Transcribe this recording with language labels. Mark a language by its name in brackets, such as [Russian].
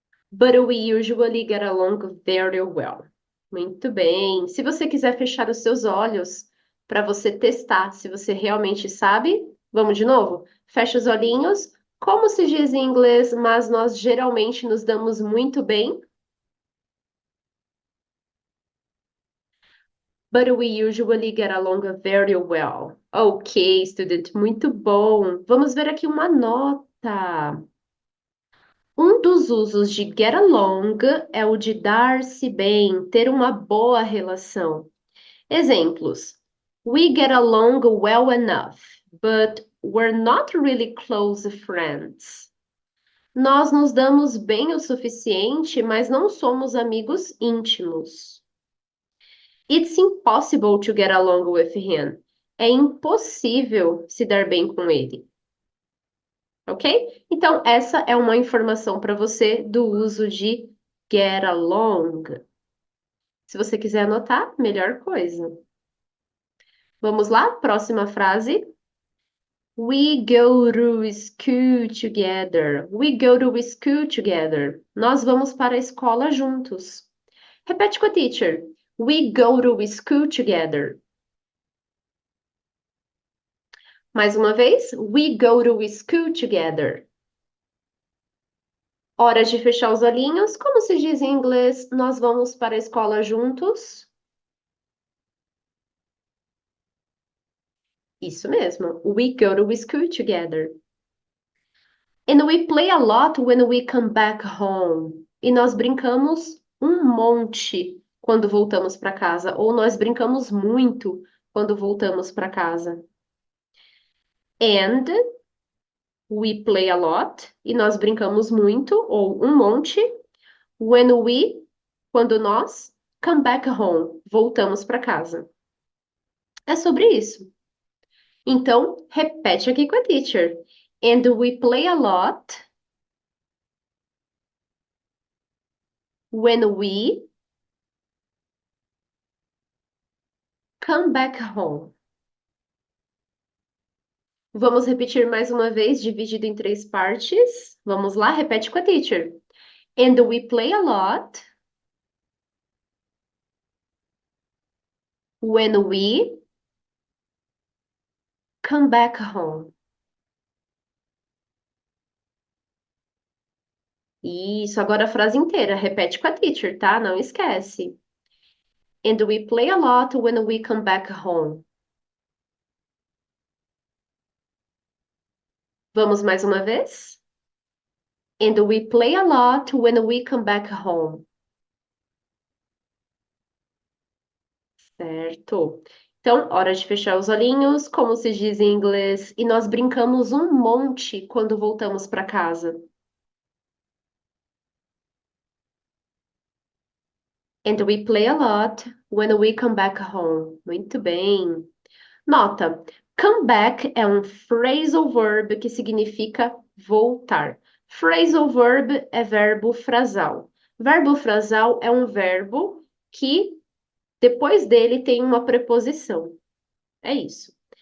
[English] But we usually get along very well. [Portuguese] Muito bem. Se você quiser fechar os seus olhos para você testar se você realmente sabe, vamos de novo? Fecha os olhinhos. Como se diz em inglês, mas nós geralmente nos damos muito bem? [English] But we usually get along very well. [Portuguese] Ok, student, muito bom. Vamos ver aqui uma nota. Um dos usos de get along é o de dar-se bem, ter uma boa relação. [English] Exemplos: We get along well enough, but we're not really close friends. [Portuguese] Nós nos damos bem o suficiente, mas não somos amigos íntimos. [English] It's impossible to get along with him. [Portuguese] É impossível se dar bem com ele. Ok? Então, essa é uma informação para você do uso de get along. Se você quiser anotar, melhor coisa. Vamos lá? Próxima frase. [English] We go to school together. We go to school together. [Portuguese] Nós vamos para a escola juntos. Repete com a teacher. [English] We go to school together. [Portuguese] Mais uma vez. [English] We go to school together. [Portuguese] Hora de fechar os olhinhos. Como se diz em inglês, nós vamos para a escola juntos? Isso mesmo. [English] We go to school together. And we play a lot when we come back home. [Portuguese] E nós brincamos um monte quando voltamos para casa. Ou nós brincamos muito quando voltamos para casa. [English] And we play a lot. [Portuguese] E nós brincamos muito ou um monte. [English] When we, [Portuguese] quando nós, [English] come back home, [Portuguese] voltamos para casa. É sobre isso. Então, repete aqui com a teacher. [English] And we play a lot when we come back home. [Portuguese] Vamos repetir mais uma vez, dividido em 3 partes. Vamos lá, repete com a teacher. [English] And we play a lot when we come back home. [Portuguese] Isso, agora a frase inteira. Repete com a teacher, tá? Não esquece. [English] And we play a lot when we come back home. [Portuguese] Vamos mais uma vez? [English] And we play a lot when we come back home. [Portuguese] Certo. Então, hora de fechar os olhinhos, como se diz em inglês, e nós brincamos um monte quando voltamos para casa. [English] And we play a lot when we come back home. [Portuguese] Muito bem. Nota, come back é um phrasal verb que significa voltar. Phrasal verb é verbo frasal. Verbo frasal é um verbo que depois dele tem uma preposição. É isso.